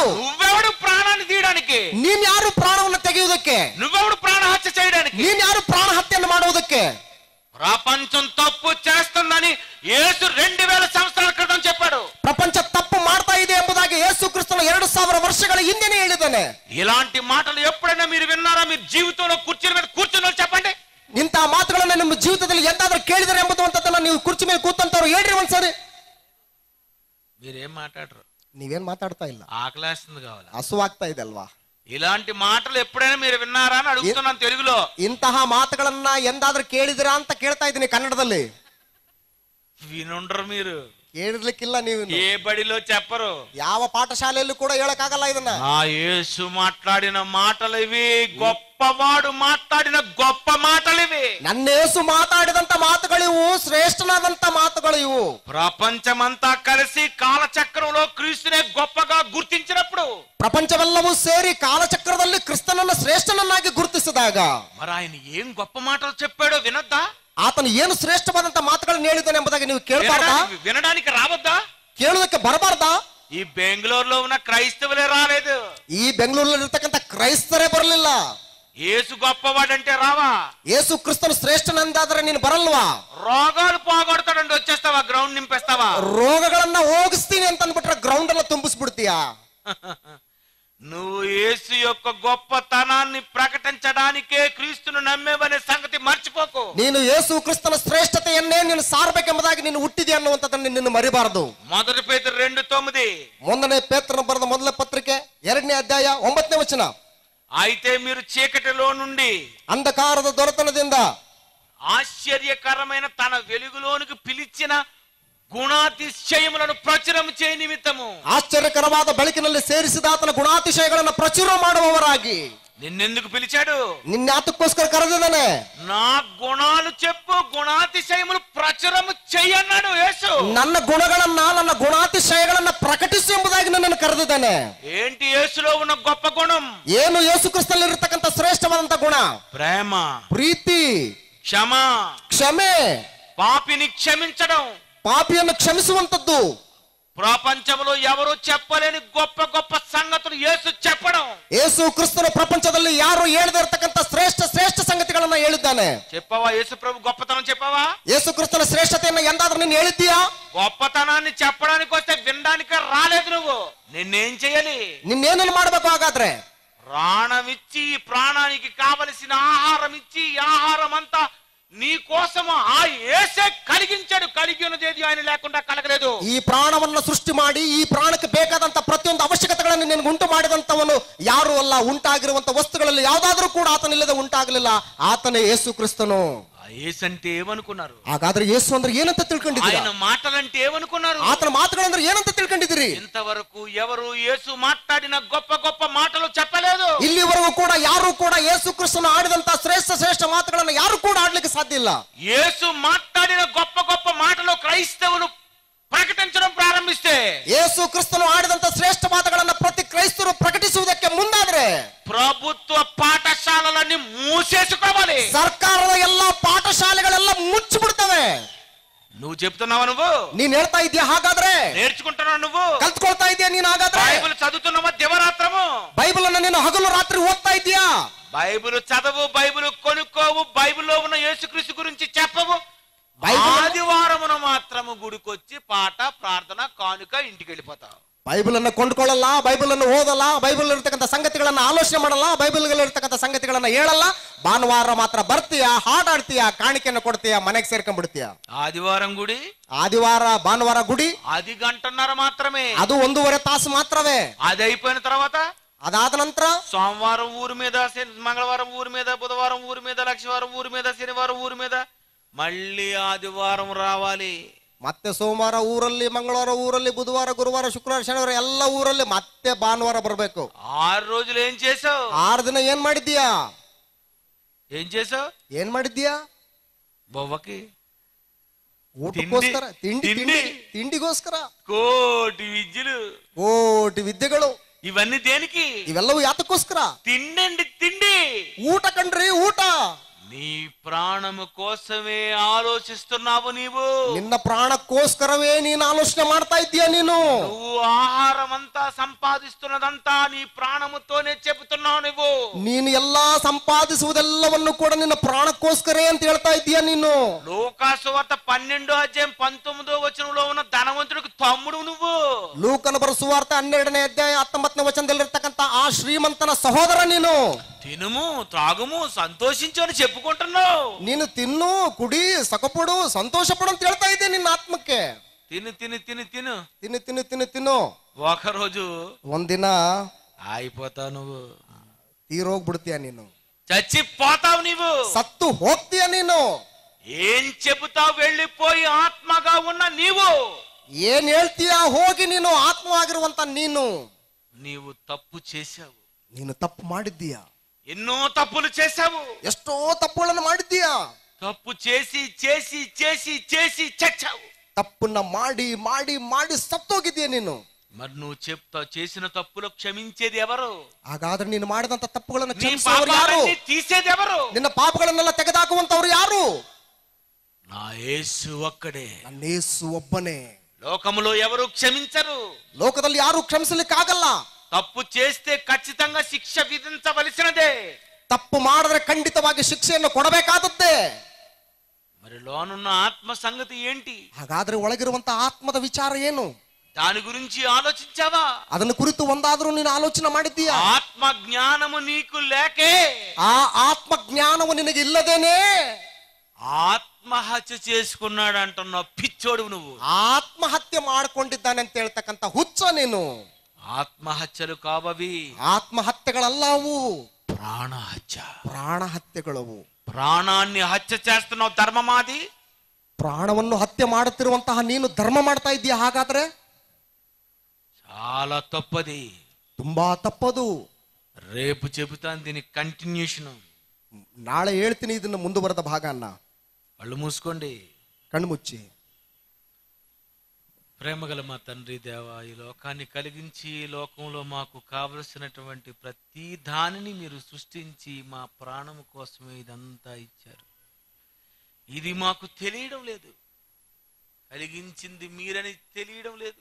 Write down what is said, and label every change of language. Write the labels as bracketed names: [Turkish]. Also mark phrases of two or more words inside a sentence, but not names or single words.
[Telugu] నువ్వెవడు ప్రాణాన్ని తీయడానికి? [Kannada] ನೀನ್ ಯಾರು ಪ್ರಾಣವನ್ನು ತೆಗೆಯುವುದಕ್ಕೆ? [Telugu] నువ్వెవడు ప్రాణ హత్య చేయడానికి? [Kannada] ನೀನ್ ಯಾರು ಪ್ರಾಣ ಹತ್ಯೆಯನ್ನು ಮಾಡುವುದಕ್ಕೆ? [Telugu] ప్రపంచం తప్పు చేస్తుందని యేసు 2000 సంవత్సరాల క్రితం చెప్పాడు. [Kannada] ಪ್ರಪಂಚ ತಪ್ಪು ಮಾಡ್ತಾ ಇದೆ ಎಂಬುದಾಗಿ ಯೇಸು ಕ್ರಿಸ್ತನು 2000 ವರ್ಷಗಳ ಹಿಂದೆನೇ ಹೇಳಿದ್ದಾನೆ. [Telugu] ఇలాంటి మాటలు ఎప్పుడైనా మీరు విన్నారా? మీరు జీవితంలో కుర్చీ మీద కూర్చుని చెప్పండి. [Kannada] ಇಂತಹ ಮಾತುಗಳನ್ನ ನಿಮ್ಮ ಜೀವಿತದಲ್ಲಿ ಎಂದಾದ್ರೂ ಕೇಳಿದರೆ ಎಂಬುದನ್ನ ನೀವು ಕುರ್ಚಿ ಮೇಲೆ ಕೂತಂತವ್ರು ಹೇಳ್ರಿ ಒಂದ್ಸರಿ. [Telugu] మీరేం మాట్లాడరు, [Kannada] ನೀವೇನ್ ಮಾತಾಡ್ತಾ ಇಲ್ಲ, [Telugu] ఆకలేస్తుంది కావాలి. [Kannada] ಹಸುವಾಗ್ತಾ ಇದೆ ಅಲ್ವಾ? [Telugu] ఇలాంటి మాటలు ఎప్పుడైనా మీరు విన్నారా అని అడుగుతున్నాను తెలుగులో. [Kannada] ಇಂತಹ ಮಾತುಗಳನ್ನ ಎಂದಾದ್ರೂ ಕೇಳಿದಿರಾ ಅಂತ ಕೇಳ್ತಾ ಇದ್ದೀನಿ ಕನ್ನಡದಲ್ಲಿ. [Telugu] వినుండ్రు మీరు, [Kannada] ಕೇಳಿರ್ಲಿಕ್ಕಿಲ್ಲ ನೀವು. [Telugu] ఏ బడిలో చెప్పరు, [Kannada] ಯಾವ ಪಾಠಶಾಲೆಯಲ್ಲೂ ಕೂಡ ಹೇಳಕ್ಕಾಗಲ್ಲ ಇದನ್ನ. [Telugu] ఆ యేసు మాట్లాడిన మాటలు ఇవి, గొప్పవాడు మాట్లాడిన గొప్ప మాటలు ఇవి. [Kannada] ನನ್ನ ಯೇಸು ಮಾತಾಡಿದಂತ ಮಾತುಗಳಿವು, ಶ್ರೇಷ್ಠನಾದಂತ ಮಾತುಗಳು ಇವು. [Telugu] ప్రపంచమంతా కలిసి కాలచక్రంలో క్రీస్తునే గొప్పగా గుర్తించినప్పుడు, [Kannada] ಪ್ರಪಂಚವೆಲ್ಲವೂ ಸೇರಿ ಕಾಲಚಕ್ರದಲ್ಲಿ ಕ್ರಿಸ್ತನನ್ನ ಶ್ರೇಷ್ಠನನ್ನಾಗಿ ಗುರುತಿಸಿದಾಗ [Telugu] మరి ఆయన ఏం గొప్ప మాటలు చెప్పాడో వినొద్దా? [Kannada] ಆತನು ಏನು ಶ್ರೇಷ್ಠವಾದಂತ ಮಾತುಗಳನ್ನು ಹೇಳಿದ್ದಾನೆ ಎಂಬುದಾಗಿ ನೀವು ಕೇಳಬಾರ್ದಾ? [Telugu] వినడానికి రావద్దా? [Kannada] ಕೇಳುವುದಕ್ಕೆ ಬರಬಾರ್ದಾ? [Telugu] ఈ బెంగళూరులో ఉన్న క్రైస్తవులే రాలేదు, [Kannada] ಈ ಬೆಂಗಳೂರಲ್ಲಿ ಇರ್ತಕ್ಕಂಥ ಕ್ರೈಸ್ತರೇ ಬರಲಿಲ್ಲ. [Telugu] యేసు గొప్పవాడంటే రావా? [Kannada] ಯೇಸು ಕ್ರಿಸ್ತನು ಶ್ರೇಷ್ಠನಂದಾದ್ರೆ ನೀನು ಬರಲ್ವಾ? [Telugu] రోగాలు పోగొడతాడంటే వచ్చేస్తావా? గ్రౌండ్ నింపేస్తావా? [Kannada] ರೋಗಗಳನ್ನ ಹೋಗಿಸ್ತೀನಿ ಅಂತ ಅಂದ್ಬಿಟ್ರೆ ಗ್ರೌಂಡ್ ಎಲ್ಲ ತುಂಬಿಸ್ಬಿಡ್ತೀಯಾ? [Telugu] నువ్వు యేసు యొక్క గొప్పతనాన్ని ప్రకటించడానికే క్రీస్తును నమ్మేవనే సంగతి మర్చిపోకు. [Kannada] ನೀನು ಯೇಸು ಕ್ರಿಸ್ತನ ಶ್ರೇಷ್ಠತೆಯನ್ನೇ ನೀನು ಸಾರಬೇಕೆಂಬುದಾಗಿ ನೀನು ಹುಟ್ಟಿದೆ ಅನ್ನುವಂಥದ್ದನ್ನು ನಿನ್ನ ಮರಿಬಾರದು. [Telugu] మొదటి పేతురు 2:9. [Kannada] ಮೊದಲನೇ ಪೇತ್ರನ ಬರೆದ ಮೊದಲ ಪತ್ರಿಕೆ 2ನೇ ಅಧ್ಯಾಯ 9ನೇ ವಚನ. [Telugu] అయితే మీరు చీకటిలో నుండి [Kannada] ಅಂಧಕಾರದ ದೊರೆತನದಿಂದ [Telugu] ఆశ్చర్యకరమైన తన వెలుగులోనికి పిలిచిన ಗುಣಾತಿಶಯములను ಪ್ರಚುರಂ చేయ నిమిత్తము, [Kannada] ಆಶ್ಚರ್ಯಕರವಾದ ಬೆಳಕಿನಲ್ಲಿ ಸೇರಿಸಿದ ಆತನ ಗುಣಾತಿಶಯಗಳನ್ನು ಪ್ರಚುರ ಮಾಡುವವರಾಗಿ. [Telugu] నిన్నెందుకు పిలిచాడు? [Kannada] ನಿನ್ನಾತಕ್ಕೋಸ್ಕರ ಕರೆದಿದ್ದಾನೆ. [Telugu] నా గుణాలు చెప్పు, గుణాతిశయములు ప్రచురము చెయ్యన్నాడు యేసు. [Kannada] ನನ್ನ ಗುಣಗಳನ್ನ, ನನ್ನ ಗುಣಾತಿಶಯಗಳನ್ನ ಪ್ರಕಟಿಸು ಎಂಬುದಾಗಿ ನನ್ನನ್ನು ಕರೆದಿದ್ದಾನೆ. [Telugu] ఏంటి యేసులో ఉన్న గొప్ప గుణం? [Kannada] ಏನು ಯೇಸು ಕ್ರಿಸ್ತನಲ್ಲಿ ಇರತಕ್ಕಂತ ಶ್ರೇಷ್ಠವಾದಂತ ಗುಣ? [Telugu] ప్రేమ, [Kannada] ಪ್ರೀತಿ, [Telugu] క్షమ, [Kannada] ಕ್ಷಮೆ, [Telugu] పాపిని క్షమించడం, [Kannada] ಪಾಪಿಯನ್ನು ಕ್ಷಮಿಸುವಂತದ್ದು. [Telugu] ప్రపంచంలో ఎవరు చెప్పలేని గొప్ప గొప్ప సంగతులు యేసు చెప్పడం. [Kannada] ಯೇಸು ಕ್ರಿಸ್ತನು ಪ್ರಪಂಚದಲ್ಲಿ ಯಾರು ಹೇಳದೇ ಇರತಕ್ಕಂತ ಶ್ರೇಷ್ಠ ಶ್ರೇಷ್ಠ ಸಂಗತಿಗಳನ್ನ ಹೇಳಿದ್ದಾನೆ. [Telugu] చెప్పావా? యేసు ప్రభు గొప్పతనం చెప్పావా? [Kannada] ಯೇಸು ಕ್ರಿಸ್ತನ ಶ್ರೇಷ್ಠತೆಯನ್ನು ಎಂದಾದ್ರೂ ನೀನು ಹೇಳಿದ್ದೀಯಾ? [Telugu] గొప్పతనాన్ని చెప్పడానికి వస్తే వినడానికి రాలేదు నువ్వు. నిన్నేం చేయాలి? [Kannada] ನಿನ್ನೇನು ಮಾಡಬೇಕು ಹಾಗಾದ್ರೆ? [Telugu] ప్రాణమిచ్చి, ప్రాణానికి కావలసిన ఆహారం ఇచ్చి, ఆహారం అంతా నీ కోసము ఆ యేసే కలిగించాడు. కలిగి ఉన్నది ఏది ఆయన లేకుండా కలగలేదు. [Kannada] ఈ ప్రాణವನ್ನು ಸೃಷ್ಟಿ ಮಾಡಿ ಈ ಪ್ರಾಣಕ್ಕೆ ಬೇಕಾದಂತ ಪ್ರತಿಯೊಂದು ಅವಶ್ಯಕತೆಗಳನ್ನು ನಿನಗೆ ಉಂಟು ಮಾಡಿದಂತವನು ಯಾರು ಅಲ್ಲ. ಉಂಟಾಗಿರುವಂತ ವಸ್ತುಗಳಲ್ಲಿ ಯಾವುದಾದ್ರೂ ಕೂಡ ಆತನಿಲ್ಲದೆ ಉಂಟಾಗಲಿಲ್ಲ. ಆತನೇ ಯೇಸು ಕ್ರಿಸ್ತನು. [Telugu] యేసు అంటే ఏమనుకున్నారు? [Kannada] ಹಾಗಾದ್ರೆ ಯೇಸು ಅಂದ್ರೆ ಏನಂತ ತಿಳ್ಕೊಂಡಿದ್ದೀರಿ? [Telugu] ఆయన మాటలంటే ఏమనుకున్నారు? [Kannada] ಆತನ ಮಾತುಗಳಂದ್ರೆ ಏನಂತ ತಿಳ್ಕೊಂಡಿದ್ದೀರಿ? [Telugu] ఇంతవరకు ఎవరు యేసు మాట్లాడిన గొప్ప గొప్ప మాటలు చెప్పలేదు. [Kannada] ಇಲ್ಲಿವರೆಗೂ ಕೂಡ ಯಾರು ಕೂಡ ಯೇಸು ಕ್ರಿಸ್ತನು ಆಡಿದಂತ ಶ್ರೇಷ್ಠ ಮಾತುಗಳನ್ನು ಯಾರು ಕೂಡ ಆಡ್ಲಿಕ್ಕೆ ಸಾಧ್ಯ ಇಲ್ಲ. [Telugu] యేసు మాట్లాడిన గొప్ప గొప్ప మాటలు క్రైస్తవులు ప్రకటించడం ప్రారంభిస్తే, [Kannada] ಯೇಸು ಕ್ರಿಸ್ತನು ಆಡಿದಂತ ಶ್ರೇಷ್ಠ ಮಾತುಗಳನ್ನು ಪ್ರತಿ ಕ್ರೈಸ್ತರು ಪ್ರಕಟಿಸುವುದಕ್ಕೆ ಮುಂದಾದ್ರೆ [Telugu] ప్రభుత్వ పాఠశాలలన్నీ మూసేసుకోవాలి. [Kannada] ಸರ್ಕಾರದ ಎಲ್ಲಾ ಪಾಠಶಾಲೆಗಳೆಲ್ಲ ಮುಚ್ಚಿಬಿಡ್ತವೆ. [Telugu] నువ్వు చెప్తున్నావా? నువ్వు [Kannada] ನೀನ್ ಹೇಳ್ತಾ ಇದೀಯ? ಹಾಗಾದ್ರೆ [Telugu] నేర్చుకుంటున్నావు? నువ్వు [Kannada] ಕಲ್ತ್ಕೊಳ್ತಾ ಇದೀಯ? ನೀನ್ ಹಾಗಾದ್ರೆ [Telugu] బైబిల్ చదువుతున్నావా? దివరాత్రము [Kannada] ಬೈಬಲ್ ಅನ್ನ ನೀನು ಹಗಲು ರಾತ್ರಿ ಓದ್ತಾ ಇದೀಯಾ? [Telugu] బైబిల్ చదవు, బైబిల్ కొనుక్కోవు, బైబిల్లో ఉన్న యేసుక్రీస్తు గురించి చెప్పవు. ఆదివారమున మాత్రము గుడికొచ్చి పాట, ప్రార్థన, కానుక, ఇంటికి వెళ్ళిపోతావు. [Kannada] ಬೈಬಲ್ ಅನ್ನು ಕೊಂಡ್ಕೊಳ್ಳಲ್ಲ, ಬೈಬಲ್ ಅನ್ನು ಓದಲ್ಲ, ಬೈಬಲ್ ಇರತಕ್ಕಂಥ ಸಂಗತಿಗಳನ್ನ ಆಲೋಚನೆ ಮಾಡಲ್ಲ, ಬೈಬಲ್ ಇರತಕ್ಕಂಥ ಸಂಗತಿಗಳನ್ನ ಹೇಳಲ್ಲ. ಭಾನುವಾರ ಮಾತ್ರ ಬರ್ತೀಯ, ಹಾಡಾಡ್ತೀಯ, ಕಾಣಿಕೆಯನ್ನು ಕೊಡ್ತೀಯ, ಮನೆಗೆ ಸೇರ್ಕೊಂಡ್ಬಿಡ್ತೀಯ. [Telugu] ఆదివారం గుడి, [Kannada] ಆದಿವಾರ ಭಾನುವಾರ ಗುಡಿ, [Telugu] అది గంటన్నర మాత్రమే, [Kannada] ಅದು 1.5 ತಾಸು ಮಾತ್ರವೇ. [Telugu] అది అయిపోయిన తర్వాత [Kannada] ಅದಾದ ನಂತರ [Telugu] సోమవారం ఊరి మీద, మంగళవారం ఊరి మీద, బుధవారం ఊరి మీద, లక్షవారం ఊరి మీద, శనివారం ఊరి మీద, మళ్ళీ ఆదివారం రావాలి. [Kannada] ಮತ್ತೆ ಸೋಮವಾರ ಊರಲ್ಲಿ, ಮಂಗಳವಾರ ಊರಲ್ಲಿ, ಬುಧವಾರ, ಗುರುವಾರ, ಶುಕ್ರವಾರ, ಶನಿವಾರ ಎಲ್ಲ ಊರಲ್ಲಿ, ಮತ್ತೆ ಭಾನುವಾರ ಬರಬೇಕು. [Telugu] 6 రోజులు ఏం చేసావు? [Kannada] 6 ದಿನ ಏನ್ ಮಾಡಿದ್ಯಾ? [Telugu] ఏం చేసావు? [Kannada] ಏನ್ ಮಾಡಿದ್ಯಾ? [Telugu] బొవ్వకి, [Kannada] ಊಟಕ್ಕೋಸ್ಕರ, ತಿಂಡಿಗೋಸ್ಕರ [Telugu] కోటి విద్యలు, [Kannada] ಕೋಟಿ ವಿದ್ಯೆಗಳು. [Telugu] ఇవన్నీ దేనికి? [Kannada] ಇವೆಲ್ಲವೂ ಯಾತಕ್ಕೋಸ್ಕರ? [Telugu] తిండి, తిండి, [Kannada] ಊಟ ಕಣ್ರಿ, ಊಟ. [Telugu] నీ ప్రాణము కోసమే ఆలోచిస్తున్నావు. నీవు [Kannada] ನಿನ್ನ ಪ್ರಾಣಕ್ಕೋಸ್ಕರವೇ ನೀನು ಆಲೋಚನೆ ಮಾಡ್ತಾ ಇದ್ದೀಯ. [Telugu] నువ్వు ఆహారం అంతా సంపాదిస్తున్నదంతా నీ ప్రాణముతోనే చెబుతున్నావు. [Kannada] ನೀನು ಎಲ್ಲಾ ಸಂಪಾದಿಸುವುದೆಲ್ಲವನ್ನು ಕೂಡ ನಿನ್ನ ಪ್ರಾಣಕ್ಕೋಸ್ಕರೇ ಅಂತ ಹೇಳ್ತಾ ಇದ್ದೀಯ. ನೀನು [Telugu] లూకాసు వార్త 12:19 ఉన్న ధనవంతుడికి తమ్ముడు నువ్వు. [Kannada] ಲೂಕನ ಬರೆಸುವಾರ್ತೆ 12ನೇ ಅಧ್ಯಾಯ 19ನೇ ವಚನದಲ್ಲಿರ್ತಕ್ಕಂಥ ಆ ಶ್ರೀಮಂತನ ಸಹೋದರ ನೀನು. [Telugu] తినుము, త్రాగుము, సంతోషించు అని చెప్పుకుంటున్నావు. [Kannada] ನೀನು ತಿನ್ನು, ಕುಡಿ, ಸಕಪಡು, ಸಂತೋಷ ಪಡು ಅಂತ ಹೇಳ್ತಾ ಇದ್ದೆ ನಿನ್ನ ಆತ್ಮಕ್ಕೆ. [Telugu] తిను తిను తిను తిను [Kannada] ತಿನ್ನು ತಿನ್ನು ತಿನ್ನು ತಿನ್ನು. [Telugu] ఒకరోజు [Kannada] ಒಂದಿನ [Telugu] అయిపోతావు, నువ్వు [Kannada] ತೀರೋಗ್ಬಿಡ್ತೀಯ, ನೀನು [Telugu] చచ్చిపోతావు, నీవు [Kannada] ಸತ್ತು ಹೋಗ್ತೀಯ. ನೀನು [Telugu] ఏం చెబుతావు? వెళ్ళిపోయి ఆత్మగా ఉన్న నీవు [Kannada] ಏನ್ ಹೇಳ್ತೀಯ? ಹೋಗಿ ನೀನು ಆತ್ಮವಾಗಿರುವಂತ [Telugu] నీవు తప్పు చేశావు. [Kannada] ನೀನು ತಪ್ಪು ಮಾಡಿದ್ದೀಯ. [Telugu] ఎన్నో తప్పులు చేశావు. [Kannada] ಎಷ್ಟೋ ತಪ್ಪುಗಳನ್ನು ಮಾಡಿದ್ದೀಯ. [Telugu] తప్పు చేసి చేసి చేసి చేసి చచ్చావు. [Kannada] ತಪ್ಪನ್ನ ಮಾಡಿ ಮಾಡಿ ಮಾಡಿ ಸತ್ತೋಗಿದ್ದೀಯ ನೀನು. [Telugu] మరి నువ్వు చేసిన తప్పులు క్షమించేది ఎవరు? [Kannada] ಹಾಗಾದ್ರೆ ನೀನು ಮಾಡಿದಂತ ತಪ್ಪುಗಳನ್ನು [Telugu] నీ [Kannada] ಕ್ಷಮಿಸುವವರು ಯಾರು? [Telugu] పాపాలన్నీ తీసేది ఎవరు? [Kannada] ನಿನ್ನ ಪಾಪಗಳನ್ನೆಲ್ಲ ತೆಗೆದಾಕುವಂತವ್ರು ಯಾರು? [Telugu] నా యేసు ఒక్కడే. [Kannada] ನನ್ನ ಯೇಸು ಒಬ್ಬನೇ. [Telugu] లోకములో ఎవరు క్షమించరు. [Kannada] ಲೋಕದಲ್ಲಿ ಯಾರು ಕ್ಷಮಿಸಲಿಕ್ಕೆ ಆಗಲ್ಲ. [Telugu] తప్పు చేస్తే ఖచ్చితంగా శిక్ష విధించవలసినదే. [Kannada] ತಪ್ಪು ಮಾಡಿದ್ರೆ ಖಂಡಿತವಾಗಿ ಶಿಕ್ಷೆಯನ್ನು ಕೊಡಬೇಕಾದದ್ದೇ. [Telugu] మరి లోనున్న ఆత్మ సంగతి ఏంటి? [Kannada] ಹಾಗಾದ್ರೆ ಒಳಗಿರುವಂತ ಆತ್ಮದ ವಿಚಾರ ಏನು? [Telugu] దాని గురించి ఆలోచించావా? [Kannada] ಅದನ್ನು ಕುರಿತು ಒಂದಾದ್ರೂ ನೀನು ಆಲೋಚನೆ ಮಾಡಿದ್ದೀಯಾ? [Telugu] ఆత్మ జ్ఞానము నీకు లేకే, [Kannada] ಆ ಆತ್ಮ ಜ್ಞಾನವು ನಿನಗೆ ಇಲ್ಲದೇನೆ [Telugu] ఆత్మహత్య చేసుకున్నాడు అంటున్నావు. పిచ్చోడు నువ్వు. [Kannada] ಆತ್ಮಹತ್ಯೆ ಮಾಡ್ಕೊಂಡಿದ್ದಾನೆ ಅಂತ ಹೇಳ್ತಕ್ಕಂಥ ಹುಚ್ಚ ನೀನು. [Telugu] ఆత్మహత్యలు కావవి, [Kannada] ಆತ್ಮಹತ್ಯೆಗಳಲ್ಲವು, [Telugu] ప్రాణహత్య, [Kannada] ಪ್ರಾಣ ಹತ್ಯೆಗಳವು. [Telugu] ప్రాణాన్ని హత్య చేస్తున్నావు. ధర్మమాది [Kannada] ಪ್ರಾಣವನ್ನು ಹತ್ಯೆ ಮಾಡುತ್ತಿರುವಂತಹ ನೀನು ಧರ್ಮ ಮಾಡ್ತಾ ಇದ್ದೀಯ. ಹಾಗಾದ್ರೆ [Telugu] చాలా తప్పది, [Kannada] ತುಂಬಾ ತಪ್ಪದು. [Telugu] రేపు చెబుతాను దీని కంటిన్యూషన్. [Kannada] ನಾಳೆ ಹೇಳ್ತೀನಿ ಇದನ್ನ ಮುಂದುವರೆದ ಭಾಗನ್ನ. [Telugu] కళ్ళు మూసుకోండి, [Kannada] ಕಣ್ಮುಚ್ಚಿ. [Telugu] ప్రేమగల మా తండ్రి దేవా, ఈ లోకాన్ని కలిగించి ఈ లోకంలో మాకు కావలసినటువంటి ప్రతి దానిని మీరు సృష్టించి మా ప్రాణము కోసమే ఇదంతా ఇచ్చారు. ఇది మాకు తెలియడం లేదు. కలిగించింది మీరని తెలియడం లేదు.